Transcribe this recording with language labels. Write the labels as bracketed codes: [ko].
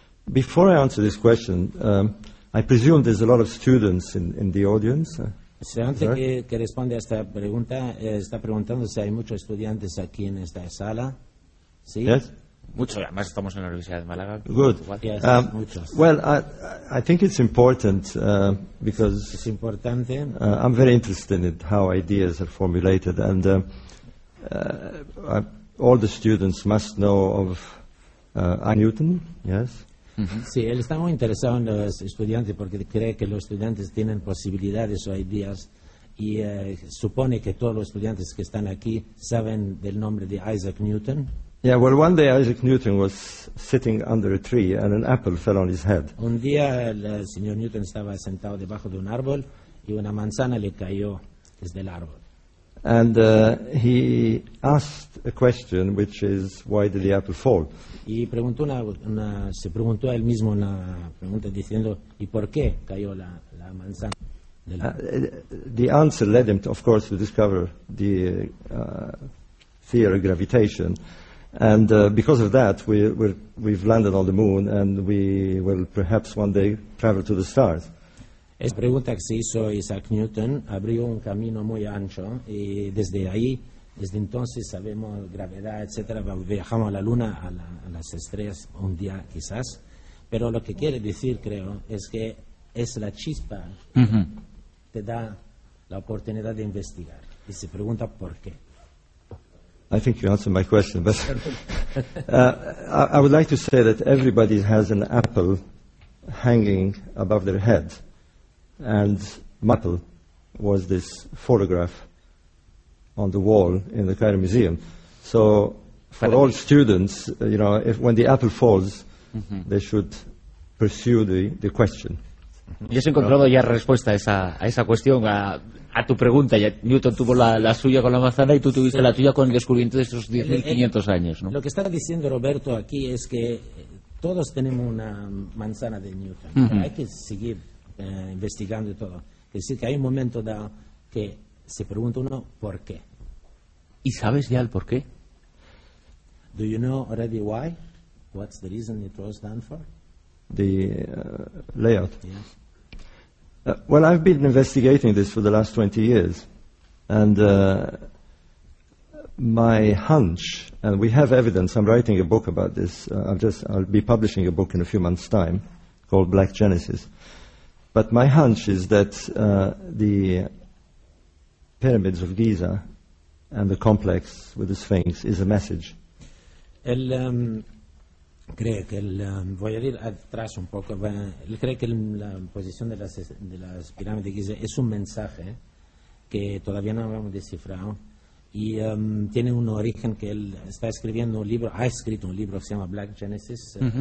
[en] Before I answer this question, I presume there's a lot of students in the audience. [es] Se antes que responde a esta pregunta, está preguntando si hay muchos estudiantes aquí en esta sala. ¿Sí? [en] Yes. [es] Mucho, además estamos en la Universidad de Málaga. [en] Good. Well, I think it's important because [es] es importante. [en] I'm very interested in how ideas are formulated, and all the students must know of Newton, yes? Mm-hmm. [es] Sí, él está muy interesado en los estudiantes porque cree que los estudiantes tienen posibilidades o ideas y supone que todos los estudiantes que están aquí saben del nombre de Isaac Newton. [en] Yeah, well, one day Isaac Newton was sitting under a tree and an apple fell on his head. [es] Un día el señor Newton estaba sentado debajo de un árbol y una manzana le cayó desde el árbol. [en] And he asked a question, which is, why did the apple fall? [es] Y preguntó se preguntó a él mismo una pregunta diciendo, ¿y por qué cayó la manzana? [en] The answer led him, of course, to discover the theory of gravitation. And because of that, we've landed on the moon, and we will perhaps one day travel to the stars. [es] Esa pregunta que se hizo Isaac Newton abrió un camino muy ancho, y desde ahí, desde entonces sabemos gravedad, etcétera, viajamos a la luna, a las estrellas un día quizás, pero lo que quiere decir, creo, es que es la chispa que te da la oportunidad de investigar, y se pregunta por qué. [en] I think you answered my question, but I would like to say that everybody has an apple hanging above their head. And Mattel was this photograph on the wall in the Cairo Museum. So for all students, you know, if when the apple falls, they should pursue the question. [es] Y has encontrado ya respuesta a esa cuestión, a tu pregunta. Ya Newton tuvo la suya con la manzana y tú tuviste la tuya con el descubrimiento de esos 10.500 años, ¿no? Lo que estaba diciendo Roberto aquí es que todos tenemos una manzana de Newton. Hay que seguir investigando y todo. Es decir, que hay un momento dado que se pregunta uno por qué. ¿Y sabes ya el por qué? [en] Do you know already why? What's the reason it was done for? The layout. Yes. Well, I've been investigating this for the last 20 years, and my hunch, and we have evidence. I'm writing a book about this. I'll be publishing a book in a few months' time, called Black Genesis. But my hunch is that the pyramids of Giza and the complex with the Sphinx is a message. [es] Voy a ir atrás un poco. Él cree que la posición de las pirámides de Giza es un mensaje que todavía no hemos descifrado y tiene un origen que él está escribiendo un libro. Ha escrito un libro que se llama Black Genesis.